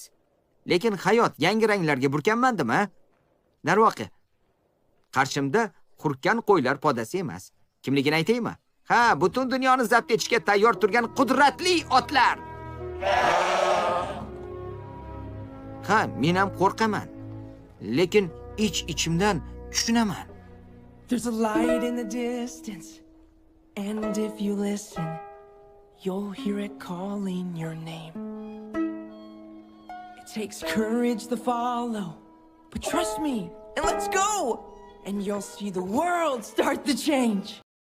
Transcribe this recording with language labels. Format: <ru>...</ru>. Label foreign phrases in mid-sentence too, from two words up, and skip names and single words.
<uz>Lekin hayot yangi ranglarga burkanmandimi? Darvoqe, qarshimda hurkkan qo'ylar podasi emas. Kimligini aytaymi? Ha, butun dunyoni zabt etishga tayyor turgan qudratli otlar. Ha, men ham qo'rqaman. Lekin ichimdan tushunaman.</uz> <en>There's a light in the distance, and if you listen, you'll hear it calling your name. It takes courage to follow, but trust me, and let's go! And you'll see the world start to change.</en>